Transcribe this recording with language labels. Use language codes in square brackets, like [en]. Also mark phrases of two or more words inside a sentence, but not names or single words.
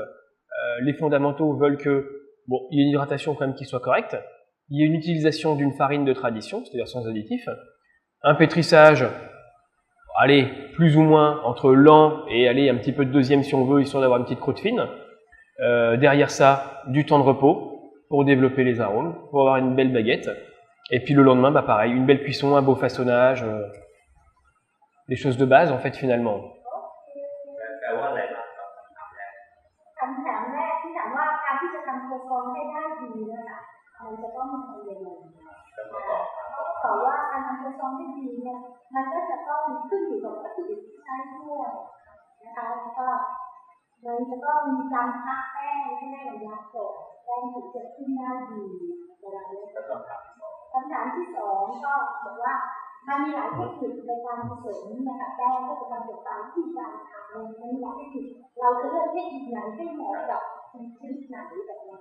[fr] Les fondamentaux veulent que il y ait une hydratation quand même qui soit correcte, il y ait une utilisation d'une farine de tradition, c'est-à-dire sans additifs, un pétrissage, allez, plus ou moins entre lent et allez, un petit peu de deuxième si on veut, histoire d'avoir une petite croûte fine. Derrière ça, du temps de repos pour développer les arômes, pour avoir une belle baguette. Et puis le lendemain, bah pareil, une belle cuisson, un beau façonnage, des choses de base en fait finalement. [th] คำถามแรกที่ถามว่าการที่จะทำโคซองให้ได้ดีนะคะมันจะต้องทำยังไงตอบว่าการทำโคซอง ที่ดีเนี่ยมันก็จะต้องขึ้นอยู่กับวัตถุดิบที่ใช้ด้วยนะคะแล้วก็มันจะต้องมีการพักแป้งให้ได้ระยะก่อนแป้งถึงจะขึ้นได้ดีเวลานี้คำถามที่สองก็บอกว่ามันมีหลายเทคนิคในการผสมนะคะแป้งก็จะทำจากการที่การทำในหลายเทคนิคเราจะเลือกเทคนิคไหนให้เหมาะกับชนิดไหนแบบนี้